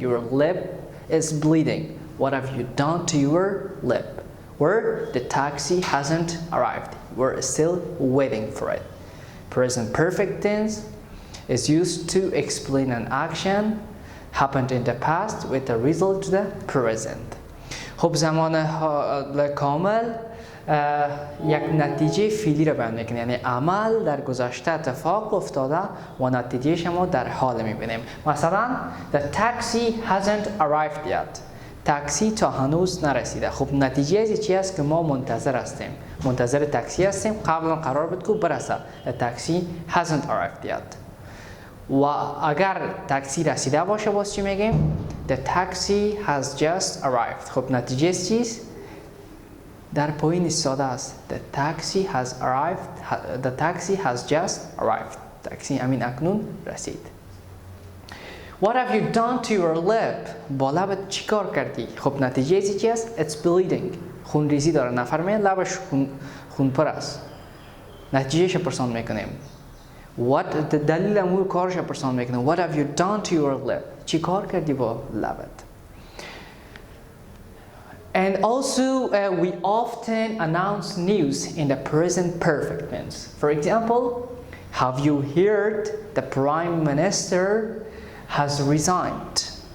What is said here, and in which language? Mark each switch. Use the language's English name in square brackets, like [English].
[English] Your lip is bleeding. What have you done to your lip? Or the taxi hasn't arrived. We're still waiting for it. Present perfect tense is used to explain an action happened in the past with the result to the present. [Persian] خب زمان کامل یک نتیجه فعلی را بیان میکنه. یعنی عمل در گذشته اتفاق افتاده و نتیجه شما در حال میبینیم. [English] مثلا the taxi hasn't arrived yet. [Persian] تاکسی تا هنوز نرسیده. خب نتیجه از چی است که ما منتظر هستیم. منتظر تاکسی هستیم. قبلا قرار بود که برسه. [English] The taxi hasn't arrived yet. [Persian] و اگر تاکسی رسیده باشه باز چی میگیم؟ [English] The taxi has just arrived. [Persian] خب نتیجه چیست؟ در پایین ایستاده است. [English] The taxi has arrived. The taxi has just arrived. [Persian] تاکسی امین اکنون رسید. [English] What have you done to your lip? [Persian] با لبت چی کار کردی؟ خب نتیجه چی است؟ [English] It's bleeding. [Persian] خون ریزی داره. نفر می لبش خون پر است. نتیجهش پرسان میکنیم. What دلیل امور کارش پرسان میکنیم. [English] What have you done to your lip? [Persian] چی کار کردی با لبت؟ [English] And also, we often announce news in the present perfect tense. For example, have you heard the Prime Minister has resigned?